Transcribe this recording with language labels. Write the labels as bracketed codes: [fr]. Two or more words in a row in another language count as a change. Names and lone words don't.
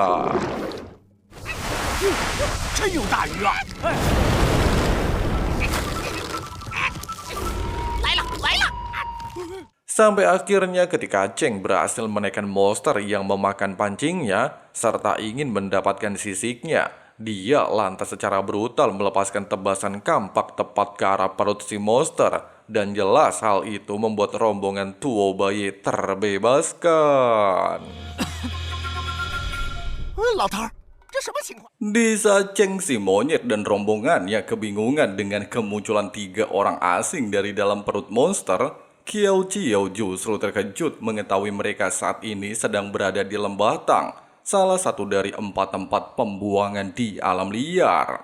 [id] Sampai akhirnya ketika Cheng berhasil menaikkan monster yang memakan pancingnya, serta ingin mendapatkan sisiknya, dia lantas secara brutal melepaskan tebasan kampak tepat ke arah perut si monster. Dan jelas hal itu membuat rombongan Tuo Baye terbebaskan. [zh] 老头儿， 什么情况？ [id] Di saat Cheng si monyet dan rombongannya kebingungan dengan kemunculan 3 orang asing dari dalam perut monster, Qiao Qiao justru terkejut mengetahui mereka saat ini sedang berada di Lembah Tang, salah satu dari 4 tempat pembuangan di alam liar.